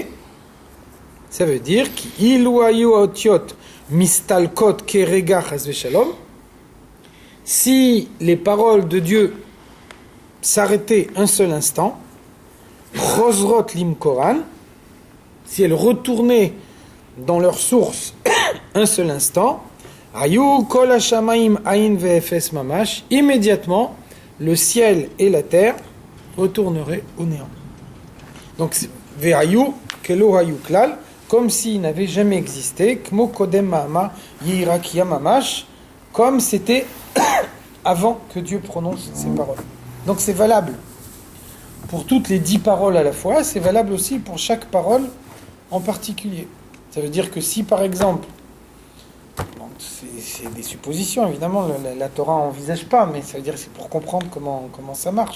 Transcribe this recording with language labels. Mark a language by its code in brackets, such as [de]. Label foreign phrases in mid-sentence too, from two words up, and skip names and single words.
[fr] Ça veut dire si les paroles de Dieu s'arrêtaient un seul instant, [he] חוזרות למקורן, [fr] si elles retournaient dans leur source un seul instant, [he] היו כל השמים אין ואפס ממש, [fr] immédiatement le ciel et la terre retourneraient au néant. [he] Donc והיו כלא היו כלל, [fr] comme s'il n'avait jamais existé, [he] כמו קודם מאמר יהי רקיע ממש, [fr] comme c'était avant que Dieu prononce ces paroles. Donc c'est valable pour toutes les 10 paroles à la fois, c'est valable aussi pour chaque parole en particulier. Ça veut dire que si par exemple, c'est des suppositions évidemment, la Torah n'envisage pas, mais ça veut dire que c'est pour comprendre comment ça marche.